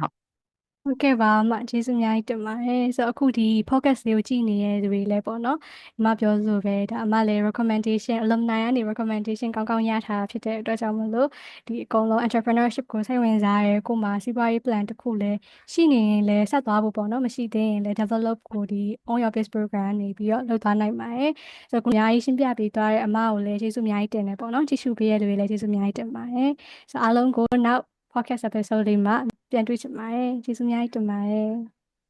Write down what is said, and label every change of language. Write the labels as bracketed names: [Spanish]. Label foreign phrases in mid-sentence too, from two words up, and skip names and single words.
[Burmese] ဟုတ်ကဲ့ပါအမကျေးဇူးအများကြီးတင်ပါတယ်ဆိုတော့အခုဒီ podcast လေးကိုကြည့်နေတဲ့သူတွေလည်းပေါ့နော်အမပြောသလိုပဲဒါအမ လည်း [English] recommendation alumni [Burmese] ကနေ recommendation ကောင်းကောင်းရထားတာဖြစ်တဲ့အတွက်ကြောင့်မလို့ဒီအကုန်လုံး entrepreneurship ကိုစိတ်ဝင်စားရဲကိုမှစီးပွားရေး plan တစ်ခုလည်းရှိနေရင်လည်းဆက်သွားဖို့ပေါ့နော်မရှိသေးရင်လည်း develop ကိုဒီ on your base program နေပြီးတော့လုပ်သွားနိုင်ပါတယ်ဆိုတော့ကိုအများကြီးရှင်းပြပေးသွားတဲ့အမကိုလည်းကျေးဇူးအများကြီးတင်တယ်ပေါ့နော်ကြည့်ရှုပေးရတဲ့လူတွေလည်းကျေးဇူးအများကြီးတင်ပါတယ်ဆိုတော့အားလုံးကိုနောက် [English] podcast episode [Burmese] လေးမှာပြန်တွေ့ချင်ပါတယ်ကျေးဇူးအများကြီးတင်ပါတယ်